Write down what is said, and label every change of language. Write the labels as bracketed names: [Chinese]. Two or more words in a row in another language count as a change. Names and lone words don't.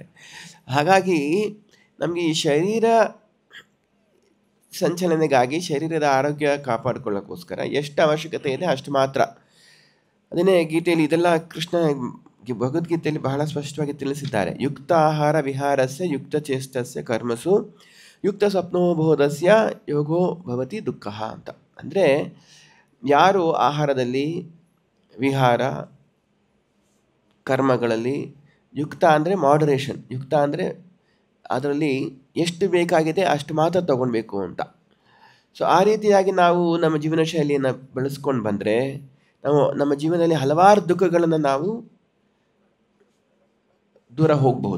[Kannada] ಹಾಗಾಗಿ ನಮಗೆ ಈ ಶರೀರ ಸಂಚಲನೆಗಾಗಿ, ಶರೀರದ ಆರೋಗ್ಯ ಕಾಪಾಡಿಕೊಳ್ಳೋಕ್ಕೋಸ್ಕರ ಎಷ್ಟು ಅವಶ್ಯಕತೆ ಇದೆ ಅಷ್ಟು ಮಾತ್ರ. ಅದನ್ನೇ ಗೀತೆಯಲ್ಲಿ ಇದೆಲ್ಲ ಕೃಷ್ಣ ಭಗವದ್ಗೀತೆಯಲ್ಲಿ ಬಹಳ ಸ್ಪಷ್ಟವಾಗಿ ತಿಳಿಸಿದ್ದಾರೆ. [Sanskrit] ಯುಕ್ತ ಆಹಾರ ವಿಹಾರಸ್ಯ ಯುಕ್ತ ಚೇಷ್ಟಸ್ಯ ಕರ್ಮಸು ಯುಕ್ತ ಸ್ವಪ್ನೋಬೋಧಸ್ಯ ಯೋಗೋ ಭವತಿ ದುಃಖ ಅಂತ. [Kannada] ಅಂದರೆ ಯಾರು ಆಹಾರದಲ್ಲಿ, ವಿಹಾರ, ಕರ್ಮಗಳಲ್ಲಿ ಯುಕ್ತ ಅಂದರೆ ಮಾಡರೇಷನ್, ಯುಕ್ತ ಅಂದರೆ ಅದರಲ್ಲಿ ಎಷ್ಟು ಬೇಕಾಗಿದೆ ಅಷ್ಟು ಮಾತ್ರ ತಗೊಳ್ಬೇಕು ಅಂತ. ಸೊ ಆ ರೀತಿಯಾಗಿ ನಾವು ನಮ್ಮ ಜೀವನ ಶೈಲಿಯನ್ನು ಬೆಳೆಸ್ಕೊಂಡು ಬಂದರೆ ನಾವು ನಮ್ಮ ಜೀವನದಲ್ಲಿ ಹಲವಾರು ದುಃಖಗಳನ್ನು ನಾವು ದೂರ ಹೋಗಬಹುದು.